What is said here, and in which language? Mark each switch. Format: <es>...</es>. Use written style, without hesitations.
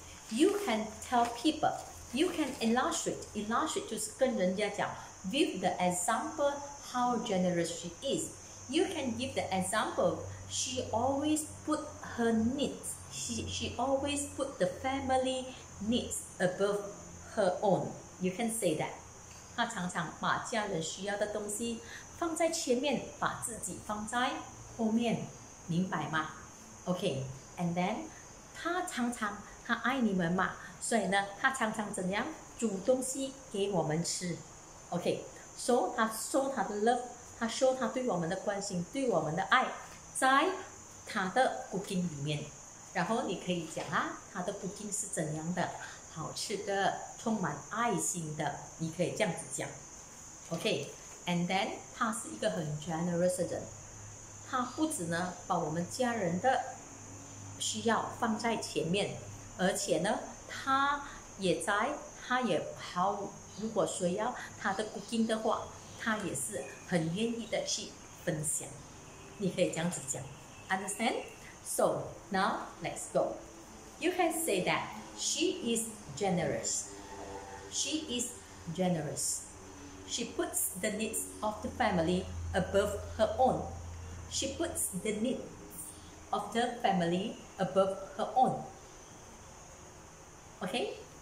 <en>You can tell people. You can illustrate</en> <zh>就是跟人家讲</zh> <en>with the example how generous she is. You can give the example, she always put her needs, she always put the family needs above her own. You can say that.</en> <zh>她常常把家人需要的东西放在前面，把自己放在后面，明白吗 ？</zh> <en>Okay, and then</en> <zh>她爱你们嘛，所以呢，他常常怎样煮东西给我们吃 ？OK， so 他 show 他的 love， 他 show 他对我们的关心，对我们的爱，在他的 cooking 里面。然后你可以讲啊，他的 cooking 是怎样的，好吃的，充满爱心的，你可以这样子讲。 OK，</zh> <en>and then</en> <zh>他是一个很 generous 的人，他不止呢把我们家人的需要放在前面，而且呢，他也好，如果谁要他的 cooking 的话，他也是很愿意的去分享。你可以这样子讲 ，understand?</zh> <en>So now let's go. You can say that she is generous. She is generous. She puts the needs of the family above her own. She puts the needs of the family above her own. Okay?</en>